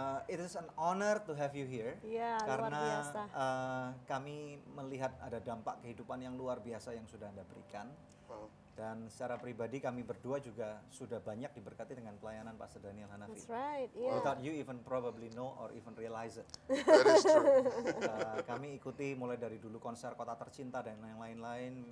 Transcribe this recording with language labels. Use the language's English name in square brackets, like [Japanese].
[English] It is an honor to have you here. [Indonesian] Ya, karena luar biasa. Kami melihat ada dampak kehidupan yang luar biasa yang sudah Anda berikan. Wow. Dan secara pribadi kami berdua juga sudah banyak diberkati dengan pelayanan Pastor Daniel Hanafi. [English] That's right, yeah. Without you even probably know or even realize it. That is true. [Indonesian] Kami ikuti mulai dari dulu konser Kota Tercinta dan yang lain-lain.